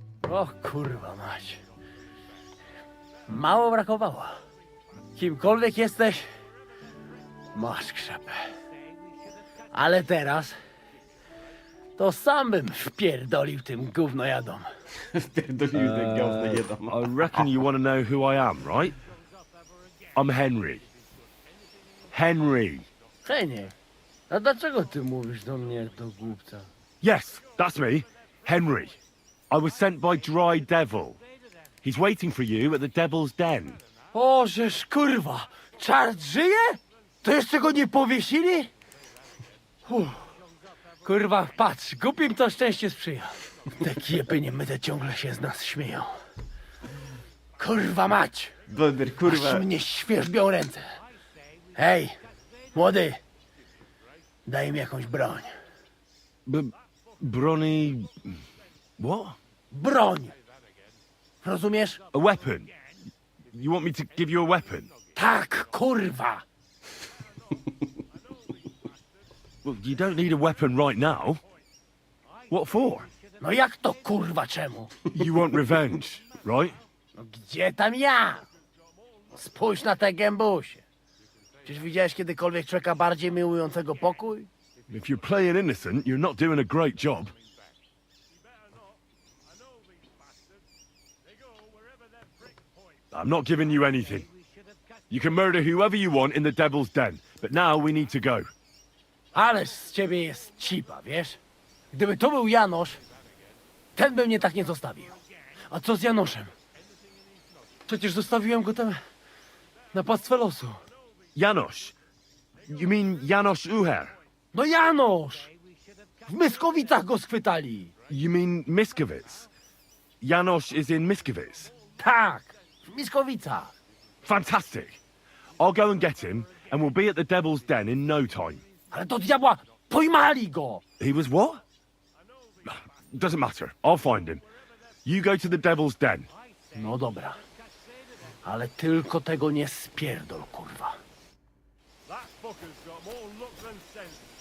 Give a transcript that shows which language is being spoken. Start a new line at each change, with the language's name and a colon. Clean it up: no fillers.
Polish: O kurwa mać. Mało brakowało. Kimkolwiek jesteś, masz krzepę. Ale teraz to sam bym wpierdolił tym gównojadom. Wpierdolił ten gałdę jedom.
English: I reckon you want to know who I am, right? I'm Henry. Henry.
Polish: Henie, a dlaczego ty mówisz do mnie jak do głupca?
English: Yes, that's me. Henry. I was sent by Dry Devil. He's waiting for you at the Devil's Den.
Polish: O, żeż kurwa, czart żyje? To jeszcze go nie powiesili? Kurwa, patrz, głupim to szczęście sprzyja. Te kiepy niemyte ciągle się z nas śmieją. Kurwa mać! Doder, kurwa. Aż mnie świerzbią ręce. Hej, młody, daj mi jakąś broń.
English: Bronny... What?
Polish: Broń! Rozumiesz?
English: A weapon? You want me to give you a weapon?
Polish: Tak, kurwa!
English: Well, you don't need a weapon right now. What for?
Polish: No jak to kurwa czemu?
English: You want revenge, right?
Polish: No gdzie tam ja? Spójrz na te gębusie. Czyż widziałeś kiedykolwiek człowieka bardziej miłującego pokój?
English: If you're playing innocent, you're not doing a great job. I'm not giving you anything. You can murder whoever you want in the Devil's Den, but now we need to go.
Polish: Ależ z ciebie jest cipa, wiesz? Gdyby to był Janosz, ten by mnie tak nie zostawił. A co z Janoszem? Przecież zostawiłem go tam na pastwę losu.
English: Janosz. You mean Janosz Uher?
Polish: No Janosz! W Myskowicach go schwytali.
English: You mean Miskovic? Janosz is in Miskovic?
Polish: Tak, w Myskowicach.
English: Fantastic. I'll go and get him, and we'll be at the Devil's Den in no time.
Polish: Ale do diabła, pojmali go!
English: He was what? Doesn't matter. I'll find him. You go to the Devil's Den.
Polish: No dobra. Ale tylko tego nie spierdol, kurwa.
English: That fucker's got more luck than sense.